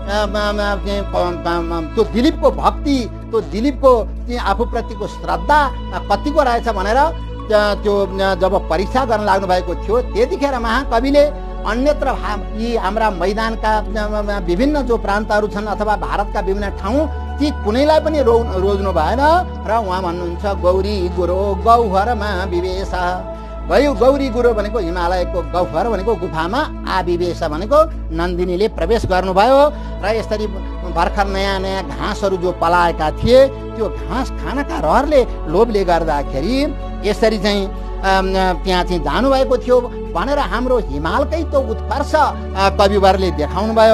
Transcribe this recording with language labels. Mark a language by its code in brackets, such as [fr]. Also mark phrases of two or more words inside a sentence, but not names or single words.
[ne] त्यो दिलीपको भक्ति, त्यो दिलीपको आफूप्रतिको श्रद्धा कतिको रहेछ भनेर त्यो जब परीक्षा गर्न लाग्नु भएको थियो त्यतिखेर महाकविले अन्यत्र यी हाम्रा मैदानका विभिन्न जो प्रान्तहरू छन् अथवा भारतका विभिन्न ठाउँ ती कुनैलाई पनि रोज्नु भएन। र उहाँ भन्नुहुन्छ [sa] गौरी गुरो गौहरमा विवेश। [ne] गौरी गुरो भनेको हिमालयको, गौहर भनेको गुफामा, आविवेश भनेको नन्दिनीले प्रवेश गर्नुभयो। र यसरी भर्खर नयाँ नयाँ घाँसहरू जो पलाएका थिए त्यो घाँस खानका रहरले, लोभले गर्दाखेरि यसरी चाहिँ त्यहाँ चाहिँ जानुभएको थियो भनेर हाम्रो हिमालकै त्यो उत्कर्ष कविवरले देखाउनु भयो।